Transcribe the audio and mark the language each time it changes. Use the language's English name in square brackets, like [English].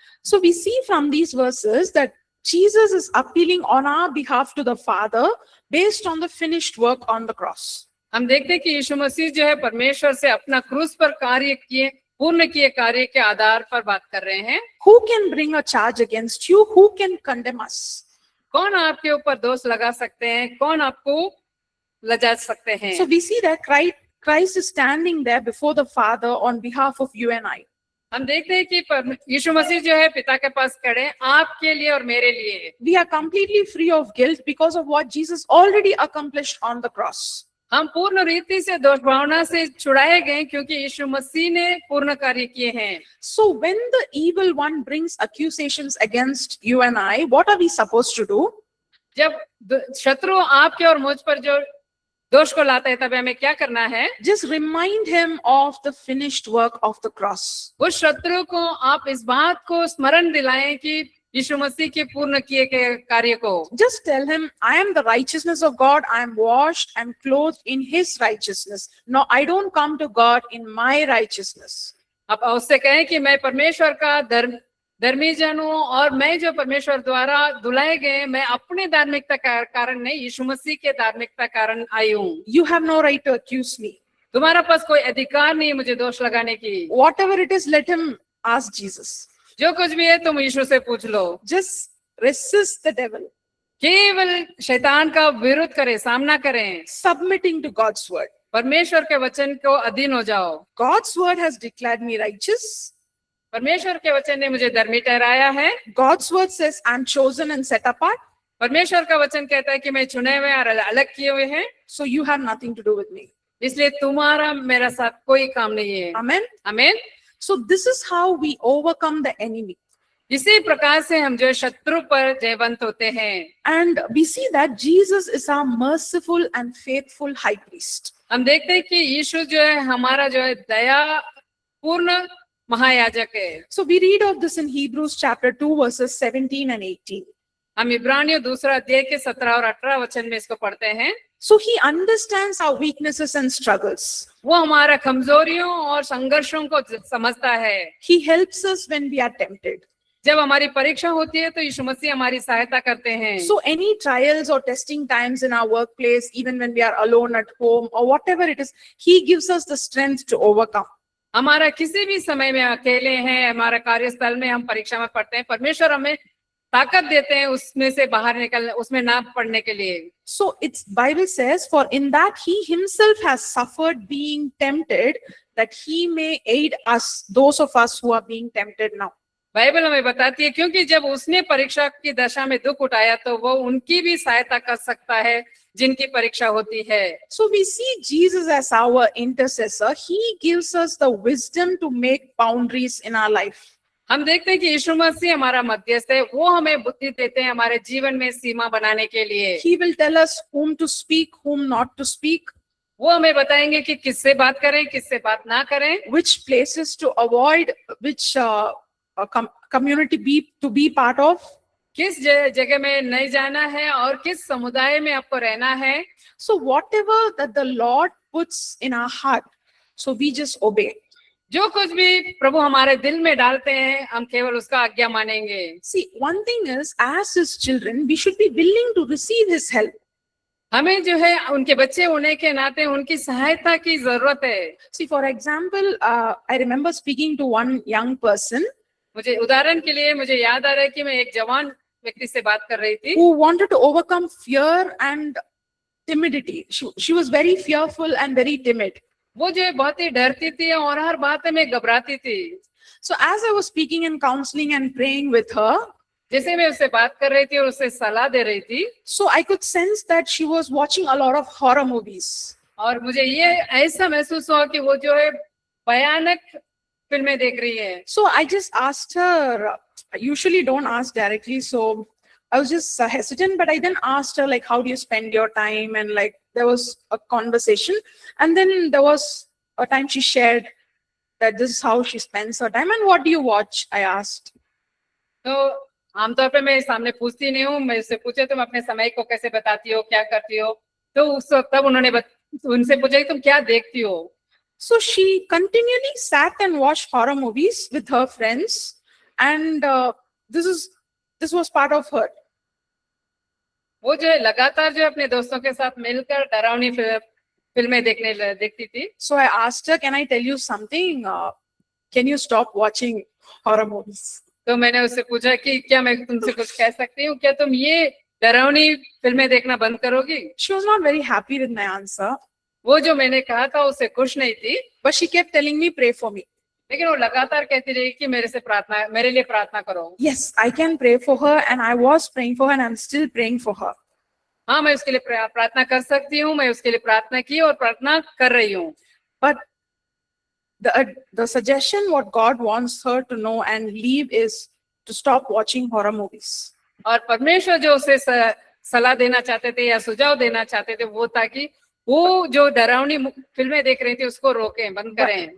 [English] So we see from these verses that Jesus is appealing on our behalf to the Father based on the finished work on the cross. [Hindi] हम देखते हैं कि यीशु मसीह जो है परमेश्वर से अपना क्रूस पर कार्य किए पूर्ण किए कार्य के आधार पर बात कर रहे हैं। [English] Who can bring a charge against you? Who can condemn us? [Hindi] कौन आपके ऊपर दोष लगा सकते हैं? कौन आपको लजा सकते हैं? [English] So we see that Christ is standing there before the Father on behalf of you and I. [Hindi] हम देखते हैं कि यीशु मसीह जो है पिता के पास खड़े हैं आपके लिए और मेरे लिए। [English] We are completely free of guilt because of what Jesus already accomplished on the cross. [Hindi] हम पूर्ण रीति से दोष भावना से छुड़ाए गए क्योंकि यीशु मसीह ने पूर्ण कार्य किए हैं। [English] So when the evil one brings accusations against you and I, what are we supposed to do? [Hindi] जब शत्रु आपके और मुझ पर जो दोष को लाता है तब हमें क्या करना है? [English] Just remind him of the finished work of the cross. [Hindi] उस शत्रु को आप इस बात को स्मरण दिलाएं कि यीशु मसीह के पूर्ण किए गए कार्य को। [English] Just tell him, I am the righteousness of God. I am washed and clothed in his righteousness. No, I don't come to God in my righteousness. [Hindi] आप उससे कहें कि मैं परमेश्वर का धर्मी जन हूँ और मैं जो परमेश्वर द्वारा धुलाए गए मैं अपने धार्मिकता का कारण नहीं यीशु मसीह के धार्मिकता कारण आई हूँ। [English] You have no right to accuse me. [Hindi] तुम्हारा पास कोई अधिकार नहीं मुझे दोष लगाने की। [English] Whatever it is, let him ask Jesus. [Hindi] जो कुछ भी है तुम यीशु से पूछ लो। [English] Just resist the devil. [Hindi] केवल शैतान का विरोध करें, सामना करें। [English] Submitting to God's word. [Hindi] परमेश्वर के वचन को अधीन हो जाओ। [English] God's word has declared me righteous. [Hindi] परमेश्वर के वचन ने मुझे धर्मी ठहराया है। [English] God's word says I'm chosen and set apart. [Hindi] परमेश्वर का वचन कहता है कि मैं चुने हुए और अलग किए हुए हैं। [English] So you have nothing to do with me. [Hindi] इसलिए तुम्हारा मेरा साथ कोई काम नहीं है। [English] Amen. [Hindi] आमीन। [English] So this is how we overcome the enemy. [Hindi] इसी प्रकार से हम जो शत्रु पर जयवंत होते हैं। [English] And we see that Jesus is our merciful and faithful high priest. [Hindi] हम देखते हैं कि यीशु जो है हमारा जो है दया पूर्ण महायाजक है। [English] So we read of this in Hebrews chapter 2 verses 17 and 18. [Hindi] हम इब्रानियों 2 अध्याय के 17 और 18 वचन में इसको पढ़ते हैं। [English] So he understands our weaknesses and struggles. [Hindi] वो हमारा कमजोरियों और संघर्षों को समझता है। [English] He helps us when we are tempted. [Hindi] जब हमारी परीक्षा होती है तो यीशु मसीह हमारी सहायता करते हैं। [English] So any trials or testing times in our workplace, even when we are alone at home or whatever it is, he gives us the strength to overcome. [Hindi] हमारा किसी भी समय में अकेले हैं, हमारा कार्यस्थल में हम परीक्षा में पढ़ते हैं, परमेश्वर हमें ताकत देते हैं उसमें से बाहर निकलने, उसमें ना पढ़ने के लिए। [English] So it's Bible says, for in that he himself has suffered being tempted, that he may aid us, those of us who are being tempted now. [Hindi] Bible हमें बताती है क्योंकि जब उसने परीक्षा की दशा में दुख उठाया तो वो उनकी भी सहायता कर सकता है जिनकी परीक्षा होती है। [English] So we see Jesus as our intercessor. He gives us the wisdom to make boundaries in our life. [Hindi] हम देखते हैं कि यीशु मसीह हमारा मध्यस्थ है, वो हमें बुद्धि देते हैं हमारे जीवन में सीमा बनाने के लिए। [English] He will tell us whom to speak, whom not to speak. [Hindi] वो हमें बताएंगे कि किससे बात करें, किससे बात ना करें, [English] Which places to avoid, which community to be part of. [Hindi] किस जगह में नहीं जाना है और किस समुदाय में आपको रहना है। [English] So whatever that the Lord puts in our heart, so we just obey. [Hindi] जो कुछ भी प्रभु हमारे दिल में डालते हैं हम केवल उसका आज्ञा मानेंगे। [English] See, one thing is, as his children, we should be willing to receive his help. [Hindi] हमें जो है उनके बच्चे होने के नाते उनकी सहायता की जरूरत है। [English] See, for example, I remember speaking to one young person [Hindi] मुझे उदाहरण के लिए मुझे याद आ रहा है कि मैं एक जवान व्यक्ति से बात कर रही थी [English] who wanted to overcome fear and timidity. She was very fearful and very timid. [Hindi] वो जो है बहुत ही डरती थी और हर बात में घबराती थी। [English] So as I was speaking and counseling and praying with her, [Hindi] जैसे मैं उससे बात कर रही थी और उसे सलाह दे रही थी, [English] so I could sense that she was watching a lot of horror movies. [Hindi] और मुझे ये ऐसा महसूस हुआ कि वो जो है भयानक फिल्में देख रही है। [English] So I just asked her, I usually don't ask directly, so I was just hesitant, but I then asked her, like, how do you spend your time? And like, there was a conversation. And then there was a time she shared that this is how she spends her time. And what do you watch? I asked. [Hindi] तो आमतौर पे मैं सामने पूछती नहीं हूँ, मैं उससे पूछे तुम अपने समय को कैसे बताती हो, क्या करती हो, तो उस वक्त तब उन्होंने उनसे पूछा कि तुम क्या देखती हो। [English] So she continually sat and watched horror movies with her friends. And this was part of her. [Hindi] वो जो है लगातार जो अपने दोस्तों के साथ मिलकर डरावनी फिल्में देखती थी। [English] So I asked her, can I tell you something? Can you stop watching horror movies? [Hindi] तो मैंने उससे पूछा कि क्या मैं तुमसे कुछ कह सकती हूँ, क्या तुम ये डरावनी फिल्में देखना बंद करोगी? [English] She was not very happy with my answer, [Hindi] वो जो मैंने कहा था उससे खुश नहीं थी, [English] but she kept telling me, pray for me. [Hindi] लेकिन वो लगातार कहती रही कि मेरे लिए प्रार्थना करो। [English] Yes, I can pray for her, and I was praying for her, and I'm still praying for her. [Hindi] हाँ, मैं उसके लिए प्रार्थना कर सकती हूँ, मैं उसके लिए प्रार्थना की और प्रार्थना कर रही हूँ। [English] But the suggestion what God wants her to know and leave is to stop watching horror movies. [Hindi] और परमेश्वर जो उसे सलाह देना चाहते थे या सुझाव देना चाहते थे वो था कि वो जो डरावनी फिल्में देख रही थी उसको रोकें, बंद करें।